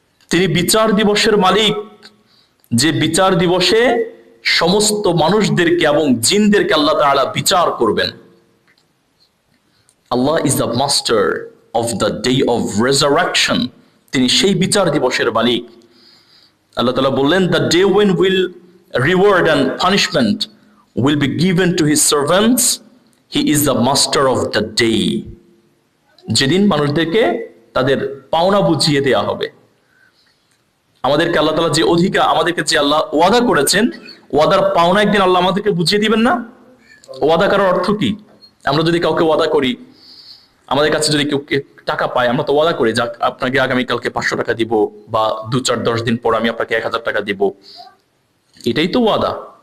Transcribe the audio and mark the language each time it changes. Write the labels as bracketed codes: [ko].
[bn] তিনি বিচার দিবসের মালিক, যে বিচার দিবসে সমস্ত মানুষদেরকে এবং জিনদেরকে আল্লাহ তাআলা বিচার করবেন। [en] Allah is the master of the day of resurrection. [bn] তিনি সেই বিচার দিবসের মালিক। আল্লাহ তাআলা বললেন, [en] The day when will reward and punishment will be given to his servants, he is the master of the day. [bn] যেদিন মানুষদেরকে তাদের পাওনা বুঝিয়ে দেয়া হবে। আমাদেরকে আল্লাহ তাআলা যে অধিকার, আমাদেরকে যে আল্লাহ ওয়াদা করেছেন, ওয়াদার পাওনা একদিন আল্লাহ আমাদেরকে বুঝিয়ে দিবেন না? ওয়াদা করার অর্থ কি? আমরা যদি কাউকে ওয়াদা করি, আমাদের কাছে যদি কেউ টাকা পায়, আমরা তো ওয়াদা করি যাক আপনাকে আগামীকালকে 500 টাকা দিব, বা 2-4-10 দিন পর আমি আপনাকে 1000 টাকা দিব। এটাই তো ওয়াদা।